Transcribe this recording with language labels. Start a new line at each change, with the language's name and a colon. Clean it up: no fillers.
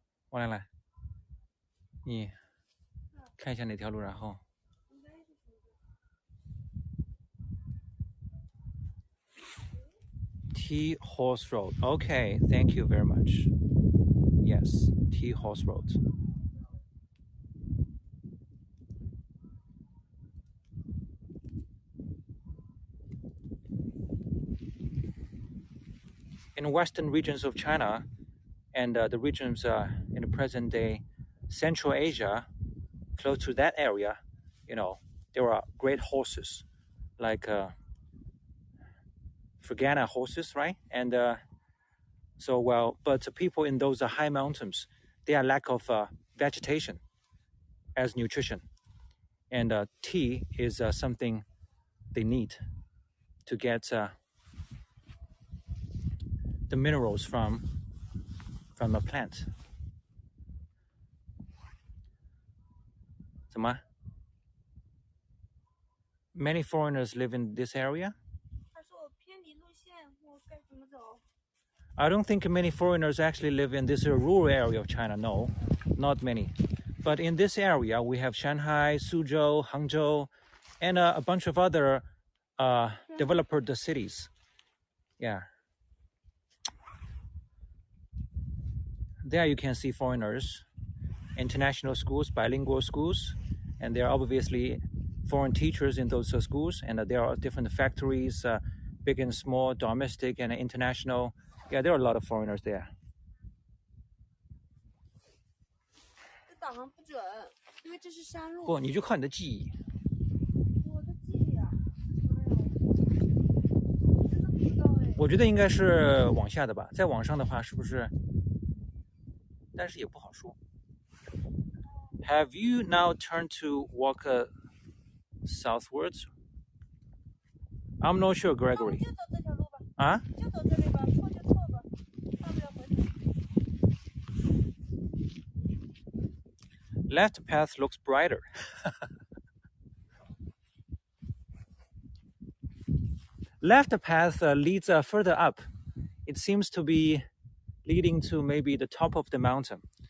Chinese: 我来，你看一下哪条路，然后 Tea Horse Road.
English: Okay, thank you very much. Yes, Tea Horse Road. In western regions of China and the regions in the present day Central Asia, close to that area, there are great horses like Fergana horses, right? And but people in those high mountains, they are lack of vegetation as nutrition, and tea is something they need to get the minerals from a plant.
Chinese: 怎么
English: Many foreigners live in this area?
Chinese: 他说我偏离路线，我该怎么走？
English: I don't think many foreigners actually live in this rural area of China. No, not many. But in this area, we have Shanghai, Suzhou, Hangzhou, and a bunch of other developed cities. Yeah. There you can see foreigners, international schools, bilingual schools, and there are obviously foreign teachers in those schools, and there are different factories, big and small, domestic and international. Yeah, there are a lot of foreigners there.
Chinese: 这导航不准，因为这是山路。不，你就靠你的记忆。我的记忆啊，哎呦，真的不知道哎。我觉得应该是往下的吧，再往上的话是不是？但是也不好说。
English: Have you now turned to walk southwards? I'm not sure,
Chinese: 那我
English: Gregory.
Chinese: 们就走这条路吧。啊？就走这里吧，错就错吧，大不了回头。
English: Left path looks brighter. Left path leads further up. It seems to be leading to maybe the top of the mountain.